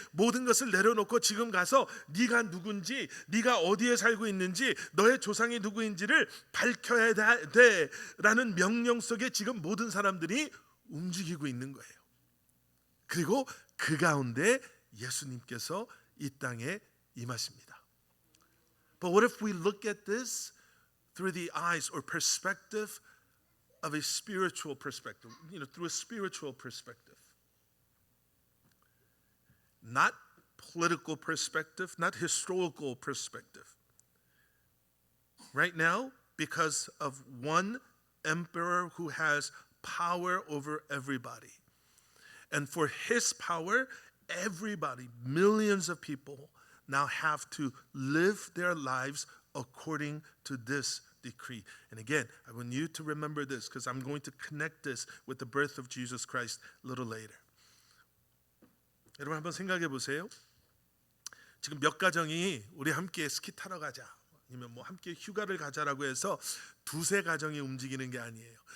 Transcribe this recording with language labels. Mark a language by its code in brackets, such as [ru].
[ko] 모든 것을 내려놓고 지금 가서 네가 누군지, 네가 어디에 살고 있는지, 너의 조상이 누구인지를 밝혀야 돼 라는 명령 속에 지금 모든 사람들이 움직이고 있는 거예요. 그리고 그 가운데 예수님께서 이 땅에 임하십니다. [en] But what if we look at this through the eyes or perspective of a spiritual perspective, through a spiritual perspective? Not political perspective, not historical perspective. Right now, because of one emperor who has power over everybody, and for his power, everybody, millions of people, now have to live their lives according to this decree. And again, I want you to remember this, because I'm going to connect this with the birth of Jesus Christ a little later. [ko] 여러분 한번 생각해 보세요. 지금 몇 가정이 우리 함께 스키 타러 가자, 아니면 뭐 함께 휴가를 가자라고 해서 두세 가정이 움직이는 게 아니에요.